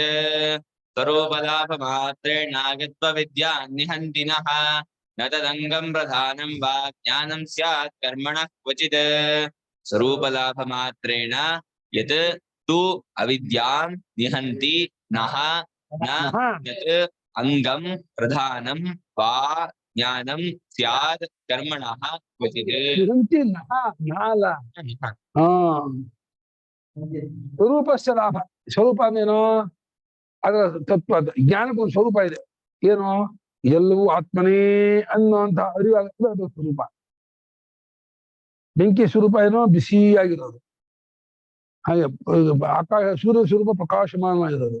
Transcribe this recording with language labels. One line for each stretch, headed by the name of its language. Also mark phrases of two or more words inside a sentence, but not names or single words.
Sanskrit: ಸ್ವರೂಪಲಾಭ ಮಾತ್ರೇಣ ಯತ್ವವಿದ್ಯಾನ್ನಿಹಂತಿನಃ ನ ತದಂಗಂ ಪ್ರಧಾನಂ ವಾ ಜ್ಞಾನಂ ಸ್ಯಾತ್ ಕರ್ಮಣಃ ಕ್ವಚಿತ್. ಸ್ವರೂಪಲಾಭ ಮಾತ್ರೇಣ ಯತ್ ತು ಅವಿದ್ಯಾಂ ನಿಹಂತಿ ನಃ ನ ಯತ್ ಅಂಗಂ ಪ್ರಧಾನಂ ವಾ ಜ್ಞಾನಂ ಸ್ಯಾತ್ ಕರ್ಮಣಃ ಕ್ವಚಿತ್. ನಿಹಂತಿ ನಃ ನಾಲ. ಸ್ವರೂಪಸ್ಯ ಲಾಭ.
Kannada: ಸ್ವರೂಪ ಅಂದೇನೋ ಅದರ ತತ್ವ. ಜ್ಞಾನಕ್ಕೊಂದು ಸ್ವರೂಪ ಇದೆ, ಏನು? ಎಲ್ಲವೂ ಆತ್ಮನೇ ಅನ್ನುವಂತ ಅರಿವಾಗ್ತದೆ, ಅದು ಸ್ವರೂಪ. ಬೆಂಕಿ ಸ್ವರೂಪ ಏನೋ ಬಿಸಿಯಾಗಿರೋದು, ಹಾಗೆ ಆಕಾಶ ಸೂರ್ಯ ಸ್ವರೂಪ ಪ್ರಕಾಶಮಾನವಾಗಿರೋದು.